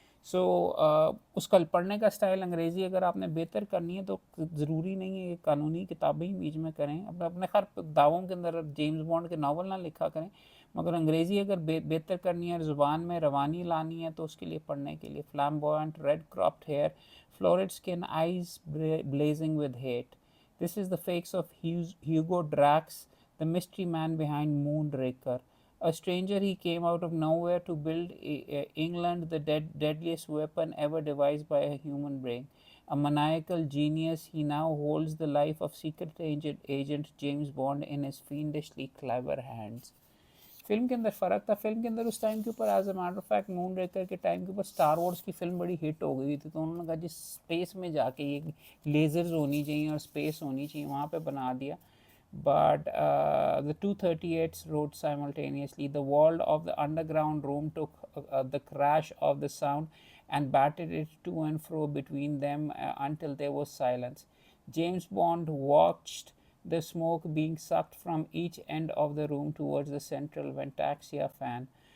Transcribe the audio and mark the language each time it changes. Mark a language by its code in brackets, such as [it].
[hi] सो उसका पढ़ने का स्टाइल अंग्रेज़ी अगर आपने बेहतर करनी है तो ज़रूरी नहीं है कि कानूनी किताबें ही बीच में करें। अपने अपने खैर दावों के अंदर जेम्स बॉन्ड के नावल ना लिखा करें, मगर अंग्रेज़ी अगर बेहतर करनी है, ज़ुबान में रवानी लानी है तो उसके लिए पढ़ने के लिए [en] Flamboyant red cropped hair, florid skin, eyes blazing with hate. This is the face of Hugo Drax, the mystery man behind Moonraker. A stranger, he came out of nowhere to build England the deadliest weapon ever devised by a human brain. A maniacal genius, he now holds the life of secret agent James Bond in his fiendishly clever hands. [hi] Film के अंदर फ़र्क था। Film के अंदर उस time के ऊपर [en] as a matter of fact [hi] moon रेकर के टाइम के ऊपर स्टार वॉर्स की फिल्म बड़ी हिट हो गई थी, तो उन्होंने कहा जिस स्पेस में जाके ये लेजर्स होनी चाहिए और स्पेस होनी चाहिए वहाँ पे बना दिया। [en] But the 238s wrote simultaneously. The wall of the underground room took the crash of the sound and battered it to and fro between them until there was silence. James Bond watched the smoke being sucked from each end of the room towards the central Ventaxia fan.